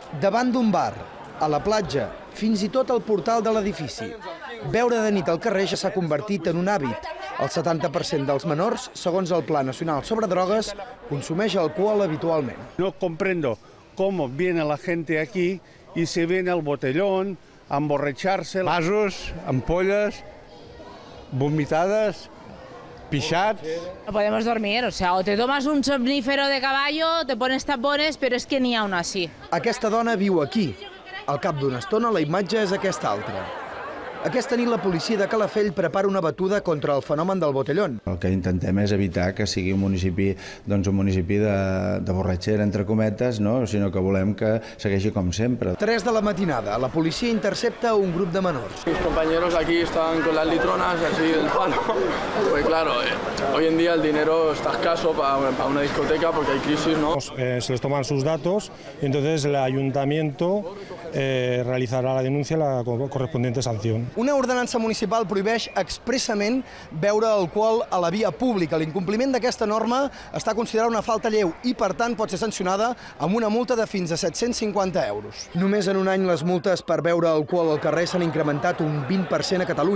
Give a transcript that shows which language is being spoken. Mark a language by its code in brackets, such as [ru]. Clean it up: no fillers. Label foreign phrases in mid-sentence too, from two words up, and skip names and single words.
[ca] davant d'un bar, a la platja, fins i tot al portal de l'edifici. Beure de nit al carrer ja s'ha convertit en un hàbit. El 70% dels menors, segons el Pla Nacional sobre Drogues, consumeix alcohol habitualment. [es] No comprendo cómo viene la gente aquí y se viene al botellón a emborracharse. [ca] Vasos, ampolles, vomitadas, pixats. [es] No podemos dormir, o sea, o te tomas un somnífero de caballo, te pones tapones, pero es que ni aún así. [ca] Aquesta dona viu aquí. Al cap d'una estona, la imatge és aquesta altra. Aquesta nit la policia de Calafell prepara una batuda contra el fenomen del botellón. El que intentem és evitar que sigui un municipi de borratxera, entre cometes, no? Sinó que volem que segueixi com sempre. 3 de la matinada, la policia intercepta un grup de menors. [es] Mis compañeros aquí están con las litronas, así del palo. Pues claro, hoy en día el dinero está escaso para una discoteca porque hay crisis, ¿no? Se les toman sus datos y entonces el ayuntamiento realizará la denuncia y la correspondiente sanción. [ca] Una ordenança municipal prohibeix expressament beure alcohol a la via pública. L'incompliment d'aquesta norma està considerada una falta lleu i, per tant, pot ser sancionada amb una multa de fins a 750 euros. Només en un any les multes per beure alcohol al carrer s'han incrementat un 20% a Catalunya.